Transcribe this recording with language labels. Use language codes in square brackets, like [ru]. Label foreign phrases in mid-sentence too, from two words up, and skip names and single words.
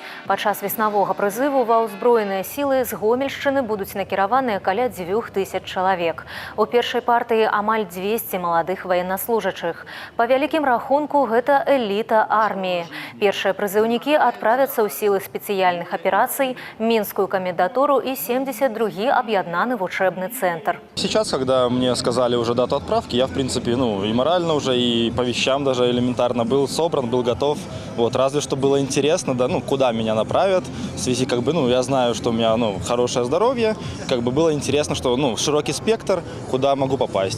[be] Падчас веснавога прызыву ва ўзброеныя сілы з Гомельшчыны будуць накіраваныя каля 2000 чалавек. У першай партыі амаль 200 маладых ваеннаслужачых. Па вялікім рахунку, гэта эліта арміі. Першыя прызыўнікі адправяцца ў сілы спецыяльных аперацый, Мінскую камендатуру і 72-й аб'яднаны вучэбны цэнтр. [ru] Сейчас раз, когда мне сказали уже дату отправки, я, в принципе, и морально уже, и по вещам даже элементарно был собран, был готов. Вот, разве что было интересно, куда меня направят. В связи, я знаю, что у меня, хорошее здоровье. Было интересно, что, широкий спектр, куда могу попасть.